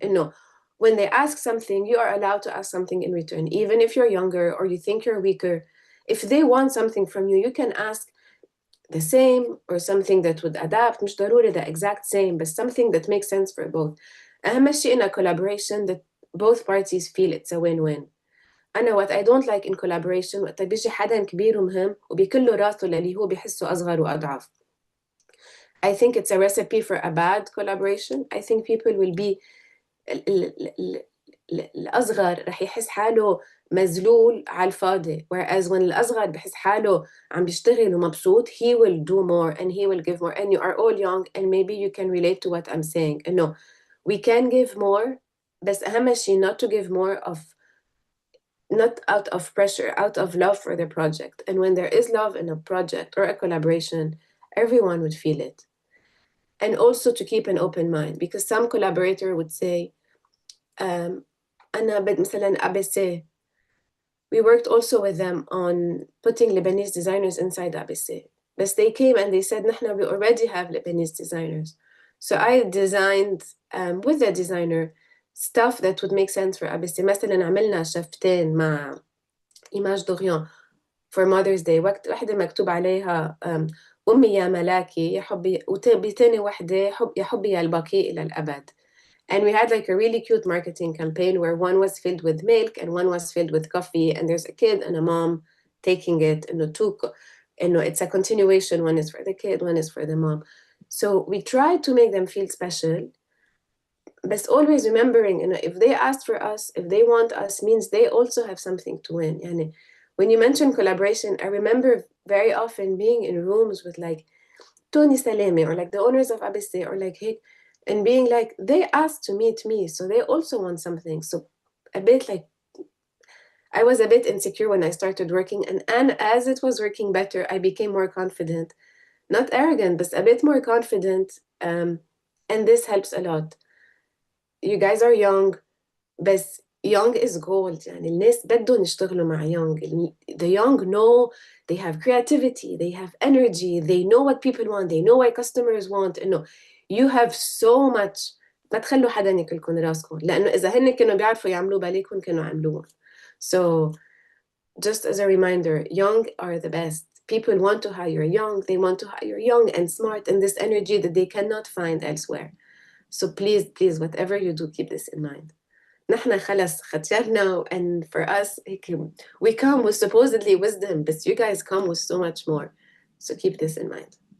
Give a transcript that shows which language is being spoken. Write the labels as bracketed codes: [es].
[en] إنه when they ask something, you are allowed to ask something in return, even if you're younger or you think you're weaker. If they want something from you, you can ask the same or something that would adapt. [ar] مش ضروري [en] the exact same, but something that makes sense for both. [ar] أهم شيء [en] in a collaboration that both parties feel it's a win-win. [ar] أنا [en] what I don't like in collaboration [ar] وقت بيجي حدا كبير ومهم وبيكله راسه للي هو بيحسه أصغر وأضعف. [en] I think it's a recipe for a bad collaboration. I think people will be [ar] الأصغر رح يحس حاله مذلول على الفاضي, [en] whereas when [ar] الأصغر بحس حاله عم بيشتغل ومبسوط, [en] he will do more and he will give more. And you are all young and maybe you can relate to what I'm saying. إنه we can give more, [ar] بس أهم شيء [en] not to give more not out of pressure, out of love for the project. And when there is love in a project or a collaboration, everyone would feel it. And also to keep an open mind, because some collaborator would say, [ar] أنا مثلا [en] ABC. We worked also with them on putting Lebanese designers inside ABC. But they came and they said, [ar] نحن [en] we already have Lebanese designers. So I designed with the designer stuff that would make sense for ABC. [ar] مثلا عملنا شفتين مع إيماج دوريان [en] for Mother's Day. [ar] واحدة مكتوب عليها أمي يا ملاكي يا حبي، وبتاني واحدة يا حبي يا الباقي إلى الأبد. [en] And we had like a really cute marketing campaign where one was filled with milk and one was filled with coffee, and there's a kid and a mom taking it, and it's a continuation. One is for the kid, one is for the mom. So we try to make them feel special, but always remembering, if they ask for us, if they want us, means they also have something to win. And when you mention collaboration, I remember very often being in rooms with like Tony Salemi or like the owners of ABC or like Hick, and being like, they asked to meet me, so they also want something. So a bit like, I was a bit insecure when I started working, and as it was working better, I became more confident, not arrogant, but a bit more confident. And this helps a lot. You guys are young, but young is gold. [ar] يعني الناس بدهم يشتغلوا مع young. [en] The young know they have creativity, they have energy, they know what people want, they know what customers want. إنه you have so much. [ar] ما تخلوا حدا ياكلكم راسكم، لأنه إذا هن كانوا بيعرفوا يعملوا باليكم كانوا عملوها. [en] So just as a reminder, young are the best. People want to hire young. They want to hire young and smart and this energy that they cannot find elsewhere. So please, whatever you do, keep this in mind. [ar] نحن خلص ختيارنا, [en] and for us, we come with supposedly wisdom, but you guys come with so much more. So keep this in mind.